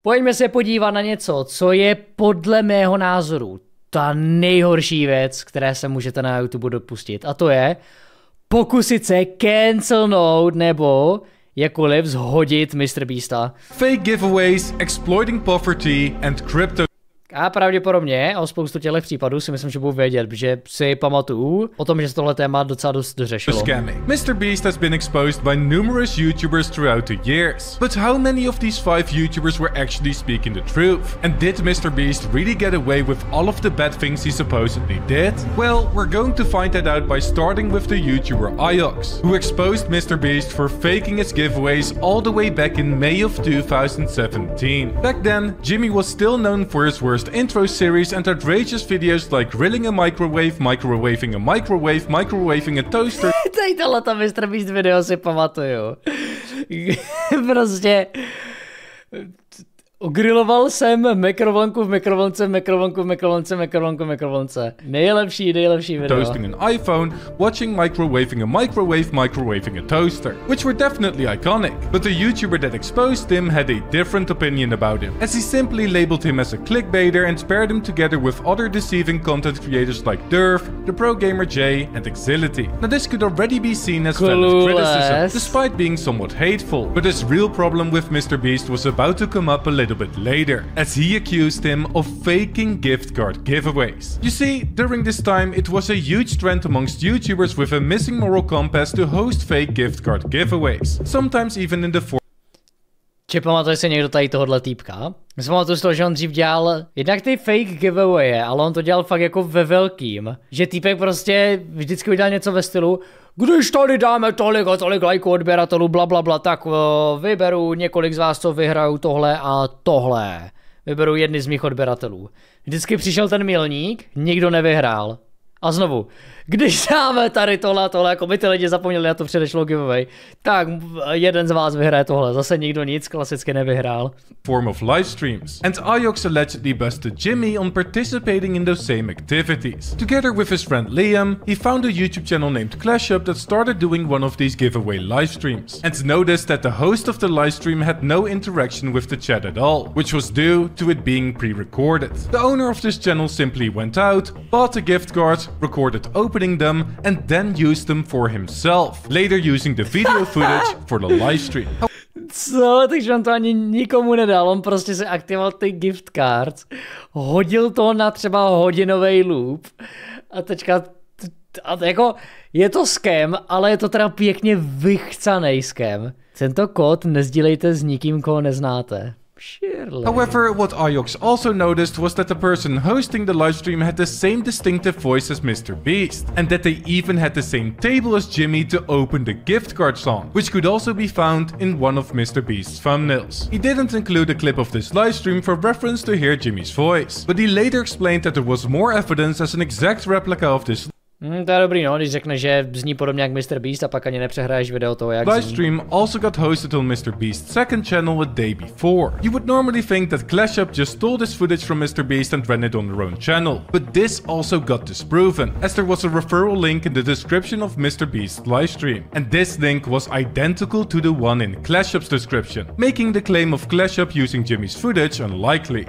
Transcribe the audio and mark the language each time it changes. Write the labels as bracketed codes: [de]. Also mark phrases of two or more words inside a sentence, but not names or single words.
[cs] Pojďme se podívat na něco, co je podle mého názoru ta nejhorší věc, které se můžete na YouTube dopustit. A to je pokusit se cancelnout nebo jakkoliv zhodit MrBeasta. [en] Fake giveaways, exploiting poverty and crypto. [cs] A pravděpodobně o spoustu těchto případů si myslím, že budu vědět, protože si pamatuju o tom, že se tohle téma docela dost dořešilo. [en] MrBeast has been exposed by numerous YouTubers throughout the years. But how many of these 5 YouTubers were actually speaking the truth? And did MrBeast really get away with all of the bad things he supposedly did? Well, we're going to find that out by starting with the YouTuber Iox, who exposed MrBeast for faking his giveaways all the way back in May of 2017. Back then, Jimmy was still known for his worst intro series and outrageous videos like grilling a microwave, microwaving a microwave, microwaving a toaster. [cs] Tady tohleto MrBeast video si pamatuju. Prostě ogriloval jsem mikrovlnku v mikrovlnce, mikrovlnku v mikrovlnce, mikrovlnku v mikrovlnce. Nejlepší video. [en] Toasting an iPhone, watching microwaving a microwave, microwaving a toaster, which were definitely iconic. But the YouTuber that exposed him had a different opinion about him, as he simply labeled him as a clickbaiter and paired him together with other deceiving content creators like Durf, the Pro Gamer J, and Exility. Now this could already be seen as valid criticism, despite being somewhat hateful. But his real problem with MrBeast was about to come up a little bit later, as he accused him of faking gift card giveaways. You see, during this time it was a huge trend amongst YouTubers with a missing moral compass to host fake gift card giveaways, sometimes even in the form. [cs] Či pamatuje se někdo tady tohohle týpka? Já si pamatuju z toho, že on dřív dělal jednak ty [en] fake giveawaye, [cs] ale on to dělal fakt jako ve velkým. Že týpek prostě vždycky udělal něco ve stylu, když tady dáme tolik a tolik lajků odběratelů, blablabla, tak vyberu několik z vás, co vyhrajou tohle a tohle. Vyberu jedny z mých odběratelů. Vždycky přišel ten milník, nikdo nevyhrál. A znovu, když dáme tady tohle a tohle, jako by ty lidi zapomněli na to předešlou giveaway, tak jeden z vás vyhraje tohle, zase nikdo nic klasicky nevyhrál. [en] Form of live streams. And Iox allegedly busted Jimmy on participating in those same activities. Together with his friend Liam, he found a YouTube channel named Clash Up that started doing one of these giveaway live streams, and noticed that the host of the live stream had no interaction with the chat at all, which was due to it being pre-recorded. The owner of this channel simply went out, bought a gift card, recorded opening them, and then used them for himself, later using the video footage for the live stream. [cs] Co? Takže on to ani nikomu nedal, on prostě se aktivoval ty [en] gift cards, [cs] hodil to na třeba hodinový loop a teďka, a jako, je to scam, ale je to teda pěkně vychcanej scam. Tento kód nezdílejte s nikým, koho neznáte. [en] Surely. However, what Iox also noticed was that the person hosting the livestream had the same distinctive voice as MrBeast, and that they even had the same table as Jimmy to open the gift card song, which could also be found in one of MrBeast's thumbnails. He didn't include a clip of this livestream for reference to hear Jimmy's voice, but he later explained that there was more evidence as an exact replica of this [cs] to je dobrý, no, když řekne, že zní podobně jak MrBeast a pak ani nepřehraješ video toho, jak [en] live stream also got hosted on MrBeast's second channel a day before. You would normally think that Clash Up just stole this footage from MrBeast and ran it on their own channel, but this also got disproven, as there was a referral link in the description of MrBeast's livestream, and this link was identical to the one in Clash Up's description, making the claim of Clash Up using Jimmy's footage unlikely.